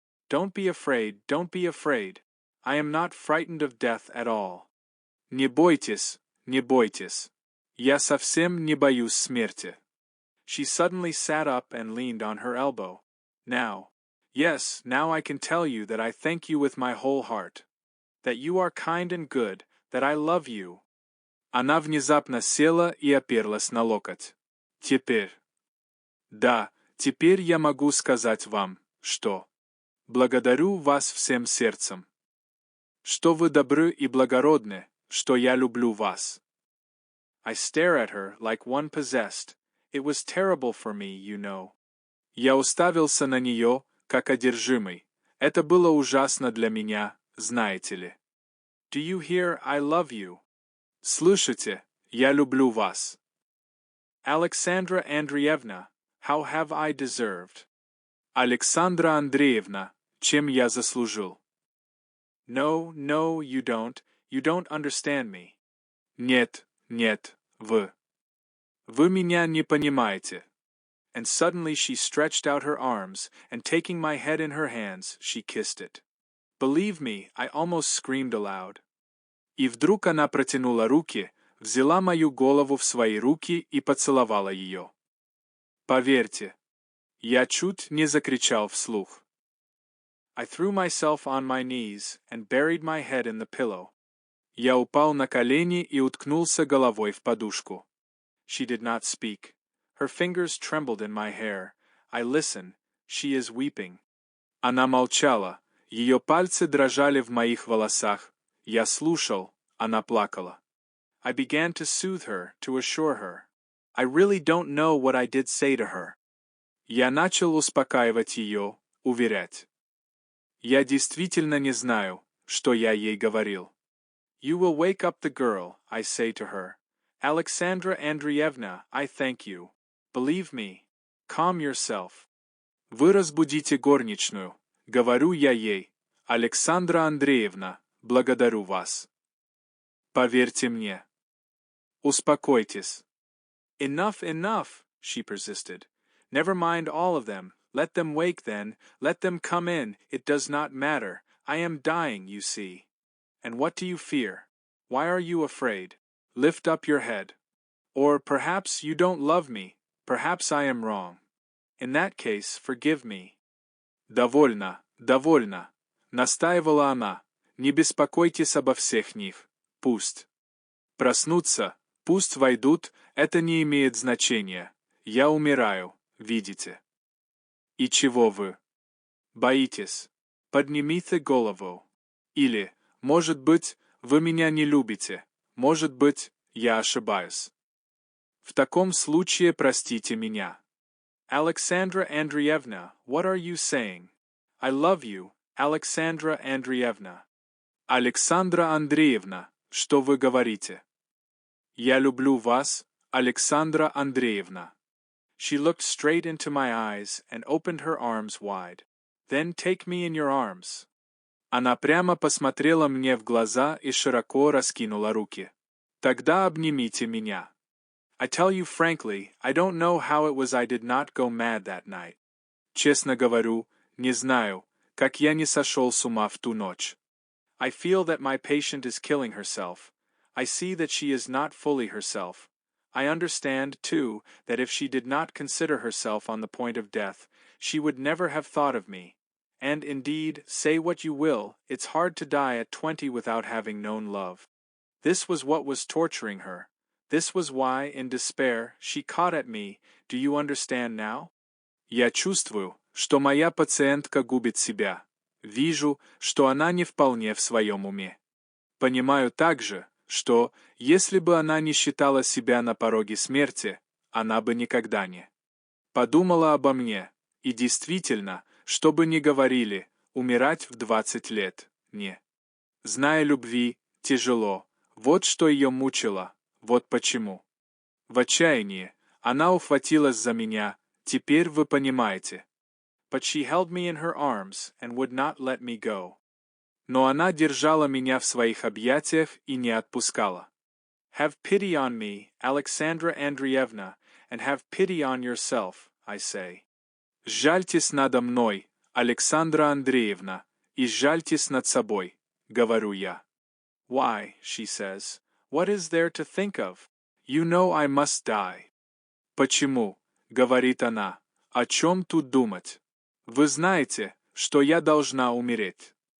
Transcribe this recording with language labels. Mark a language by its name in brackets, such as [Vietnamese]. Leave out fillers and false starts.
[English] Don't be afraid, don't be afraid. I am not frightened of death at all. [Russian] Не бойтесь, не бойтесь. Я совсем не боюсь смерти. [English] She suddenly sat up and leaned on her elbow. Now, yes, now I can tell you that I thank you with my whole heart. That you are kind and good, that I love you. [Russian] Она внезапно села и оперлась на локоть. Теперь. Да, теперь я могу сказать вам, что. Благодарю вас всем сердцем. Что вы добры и благородны, что я люблю вас. [English] I stare at her like one possessed. It was terrible for me, you know. [Russian] Я уставился на нее, как одержимый. Это было ужасно для меня, знаете ли. [English] Do you hear, I love you? [Russian] Слышите, я люблю вас. [English] Alexandra Andreevna, how have I deserved? [Russian] Александра Андреевна, чем я заслужил? [English] No, no, you don't understand me. [Russian] Нет, нет, вы. Вы меня не понимаете. [English] And suddenly she stretched out her arms, and taking my head in her hands, she kissed it. Believe me, I almost screamed aloud. [Russian] И вдруг она протянула руки, взяла мою голову в свои руки и поцеловала ее. Поверьте, я чуть не закричал вслух. [English] I threw myself on my knees and buried my head in the pillow. [Russian] Я упал на колени и уткнулся головой в подушку. [English] She did not speak. Her fingers trembled in my hair. I listen. She is weeping. [Russian] Она молчала. Ее пальцы дрожали в моих волосах. Я слушал. Она плакала. [English] I began to soothe her, to assure her. I really don't know what I did say to her. [Russian] Я начал успокаивать ее, уверять. Я действительно не знаю, что я ей говорил. [English] You will wake up the girl, I say to her. Alexandra Andreevna, I thank you. Believe me. Calm yourself. [Russian] Вы разбудите горничную, говорю я ей. Александра Андреевна, благодарю вас. Поверьте мне. Успокойтесь. [English] Enough, enough, she persisted. Never mind all of them. Let them wake then. Let them come in. It does not matter. I am dying, you see. And what do you fear? Why are you afraid? Lift up your head. Or perhaps you don't love me. Perhaps I am wrong. In that case, forgive me. [Russian] Довольно, довольно. Настаивала она. Не беспокойтесь обо всех них. Пусть. Проснутся, пусть войдут, это не имеет значения. Я умираю, видите. И чего вы? Боитесь? Поднимите голову. Или, может быть, вы меня не любите. Может быть, я ошибаюсь. В таком случае простите меня. [English] Alexandra Andreevna, what are you saying? I love you, Alexandra Andreevna. [Russian] Александра Андреевна, что вы говорите? Я люблю вас, Александра Андреевна. [English] She looked straight into my eyes and opened her arms wide. Then take me in your arms. [Russian] Она прямо посмотрела мне в глаза и широко раскинула руки. Тогда обнимите меня. [English] I tell you frankly, I don't know how it was I did not go mad that night. [Russian] Честно говорю, не знаю, как я не сошел с ума в ту ночь. [English] I feel that my patient is killing herself. I see that she is not fully herself. I understand, too, that if she did not consider herself on the point of death, she would never have thought of me. and indeed, say what you will, it's hard to die at 20 without having known love. This was what was torturing her. This was why, in despair, she caught at me. Do you understand now? [Russian] Я чувствую, что моя пациентка губит себя. Вижу, что она не вполне в своем уме. Понимаю также, что, если бы она не считала себя на пороге смерти, она бы никогда не подумала обо мне. И действительно, что бы ни говорили, умирать в 20 лет, не зная любви, тяжело. Вот что ее мучило, вот почему. В отчаянии она ухватилась за меня, теперь вы понимаете. [English] But she held me in her arms and would not let me go. [Russian] Но она держала меня в своих объятиях и не отпускала. [English] Have pity on me, Alexandra Andreevna, and have pity on yourself, I say. [Russian] Сжальтесь надо мной, Александра Андреевна, и сжальтесь над собой, говорю я. [English] Why, she says, what is there to think of? You know I must die. [Russian] Почему, говорит она, о чем тут думать? Вы знаете, что я должна умереть.